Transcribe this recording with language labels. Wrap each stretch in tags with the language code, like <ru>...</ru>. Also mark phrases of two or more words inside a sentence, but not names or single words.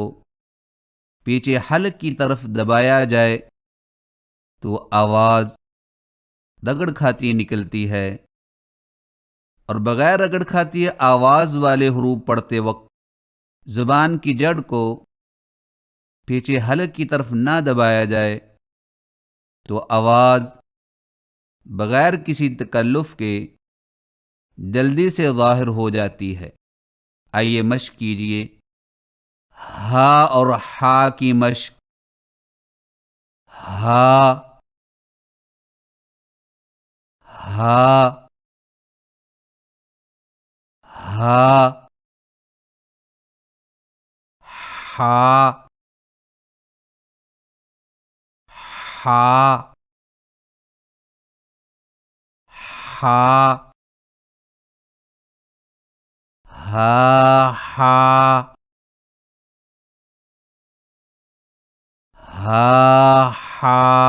<ur>پیچھے حلق کی طرف دبایا جائے تو آواز رگڑ کھاتی نکلتی ہے، اور بغیر رگڑ کھاتی آواز والے حروف پڑھتے وقت زبان کی جڑ کو پیچھے حلق کی طرف نہ دبایا جائے تو آواز بغیر کسی تکلف کے جلدی سے ظاہر ہو جاتی ہے۔ آئیے مشق کیجئے۔ ہا اور ہا کی مشق: ہا، ہا، ہا، ہا، ہا، ہا، ہا، ہا، ہا، ہا،</ur>